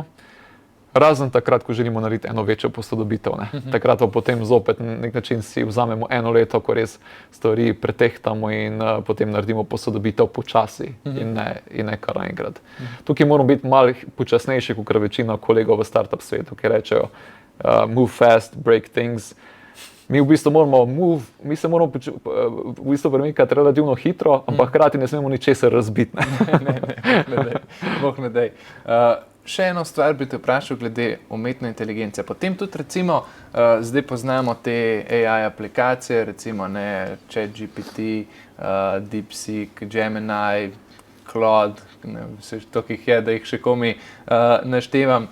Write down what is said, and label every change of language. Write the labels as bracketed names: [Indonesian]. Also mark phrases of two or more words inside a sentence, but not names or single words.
[Slovenian] Razen takrat, ko želimo narediti eno večjo posodobitev. Takrat pa potem zopet na nek način si vzamemo eno leto, ko res stvari pretehtamo in potem naredimo posodobitev počasi in ne kar naenkrat. Tukaj moramo biti malo počasnejši, kot večina kolegov v startup svetu, ki rečejo [English] move fast, break things. [Slovenian] Mi v bistvu se moramo premikati relativno hitro, ampak hkrati ne smemo ničesar razbiti. Bog ne daj. Še eno stvar bi te vprašal glede umetne inteligence. Potem tudi recimo, zdaj poznamo te AI aplikacije, recimo ChatGPT, DeepSeek, Gemini, Claude, to jih je, da jih še komi naštevam.